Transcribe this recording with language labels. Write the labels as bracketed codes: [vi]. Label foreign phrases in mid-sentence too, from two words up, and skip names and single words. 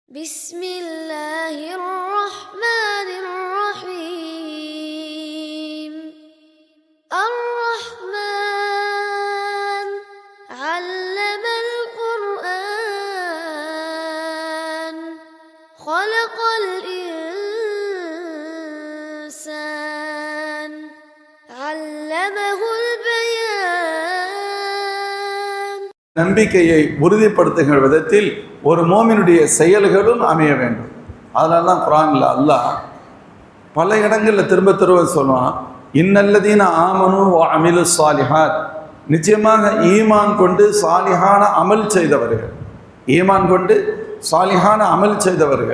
[ar] بسم الله الرحمن الرحيم الرحمن علم القرآن خلق الإنسان علمه البيان. [ta] நம்பிக்கையை உறுதிப்படுத்துகிற விதத்தில் ஒரு மோமினுடைய செயல்களும் அமைய வேண்டும். அதனால தான் குர்ஆன்ல அல்லாஹ் பல இடங்களில் திரும்ப சொல்லுவான், [ar] إن الذين آمنوا وعملوا الصالحات, [ta] நிச்சயமாக ஈமான் கொண்டு சாலிஹான அமல் செய்தவர்கள், ஈமான் கொண்டு சாலிஹான அமல் செய்தவர்கள்.